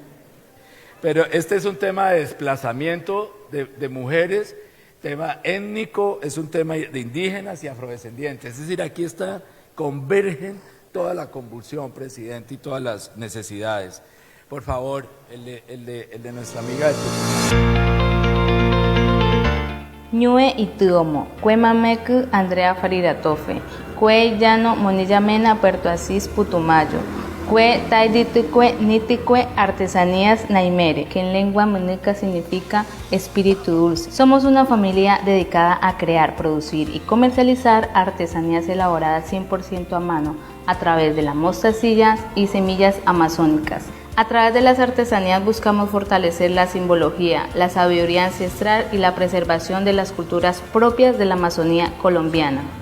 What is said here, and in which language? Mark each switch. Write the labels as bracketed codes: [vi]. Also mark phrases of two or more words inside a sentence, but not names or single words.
[es] Pero este es un tema de desplazamiento de mujeres, tema étnico, es un tema de indígenas y afrodescendientes. Es decir, aquí convergen toda la convulsión, presidente, y todas las necesidades. Por favor, el de nuestra amiga de Putumayo. Ñue Ituomo, Cue Mameku, Andrea Fariratofe, Cue Llano, Monilla Mena, Puerto Asís, Putumayo, Cue Taiditicue, Niticue, Artesanías Naimere, que en lengua menuca significa espíritu dulce. Somos una familia dedicada a crear, producir y comercializar artesanías elaboradas 100% a mano a través de las mostacillas y semillas amazónicas. A través de las artesanías buscamos fortalecer la simbología, la sabiduría ancestral y la preservación de las culturas propias de la Amazonía colombiana.